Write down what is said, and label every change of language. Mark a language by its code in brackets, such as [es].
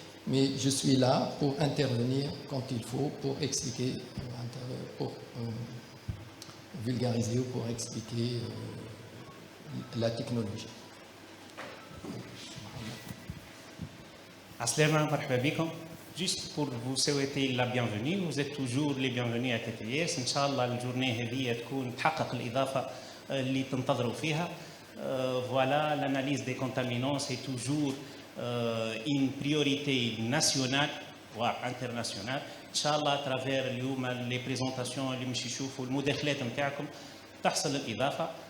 [fr] Mais je suis là pour intervenir quand il faut, pour expliquer, pour vulgariser ou pour expliquer la technologie. [ar] Assalama marhaba bikum. [fr] Juste pour vous souhaiter la bienvenue, vous êtes toujours les bienvenus à TTS. [ar] إن شاء الله الجورنيه هذه تكون تحقق الإضافة اللي تنتظروا فيها. [fr] Voilà, l'analyse des contaminants, c'est toujours une priorité nationale voire internationale. [ar] إن شاء الله [fr] à travers [ar] اليوم [fr] les présentations [ar] اللي مش يشوفوا المداخلات نتاعكم تحصل الإضافة.